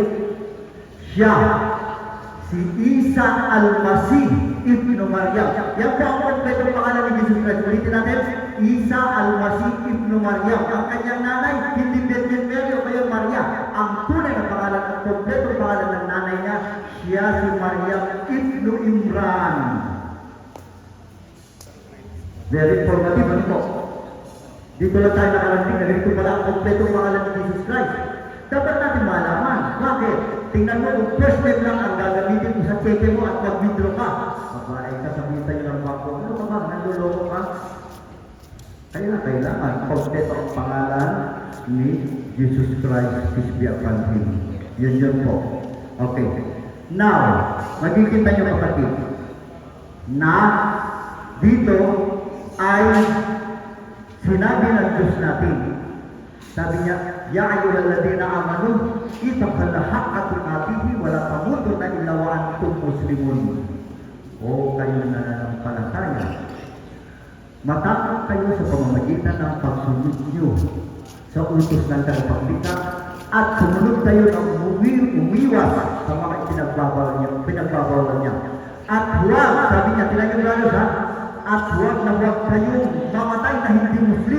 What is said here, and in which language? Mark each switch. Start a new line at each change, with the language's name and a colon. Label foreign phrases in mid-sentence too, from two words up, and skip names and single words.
Filipino: Siya, si Isa Al-Masih Ibn Maryam. Yan po ang kompletong pangalan ni Jesus Christ. Ulitin natin, Isa Al-Masih Ibn Maryam. Ang kanyang nanay, hindi Virgin Mary o kaya Maria. Ang tunay na pangalan, ang kompletong pangalan ng nanay niya, siya si Maryam Ibn Imran.
English: Very informative,
Filipino: ano po? Dito lang tayo nakarating na ganito pala ang kompletong pangalan ni Jesus Christ. Dapat natin malaman. Bakit? Tingnan mo, kung
English: first time
Filipino: lang ang gagamitin mo sa cheque mo at mag-withdraw ka. Ay sasabihin tayo ng bangko, ano ka ba? Nanduloko ka? Kaya kailangan kompleto ang pangalan ni Jesus Christ,
English: peace be upon him.
Filipino: Yun po. Okay. Now, makikita niyo kapatid, na dito ay sinabi ng Diyos natin. Sabi niya,
Arabic: يا أيها الذين آمنوا اتقوا الله حق تقاته ولا تموتن إلا وأنتم مسلمون.
Filipino: O kayo na nananampalataya, matakot kayo sa pamamagitan ng pagsunod niyo sa utos ng tagapaglikha at sumunod kayo ng umiwas sa mga pinagbabawal niya. At huwag, sabi niya, tinagin ha, at huwag na huwag kayong mamatay na hindi Muslim.